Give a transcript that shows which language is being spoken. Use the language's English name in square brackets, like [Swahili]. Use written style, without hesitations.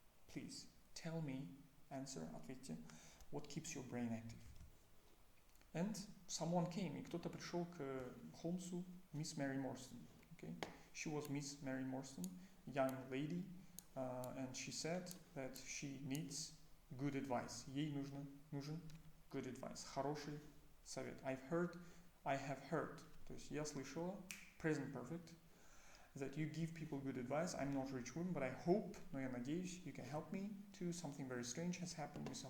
[English] Please tell me, answer, [Russian] ответьте. [English] What keeps your brain active? And someone came, [Russian] и кто-то пришел к Холмсу, [English] Miss Mary Morstan. Okay? She was Miss Mary Morstan, young lady, and she said that she needs good advice. [Russian] Ей нужен [English] good advice, [Russian] хороший совет. [English] I have heard, [Russian] то есть я слышала, [English] present perfect, that you give people good advice. I'm not a rich woman, but I hope, no, [Russian] я надеюсь, [English] you can help me too. Something very strange has happened, Mr.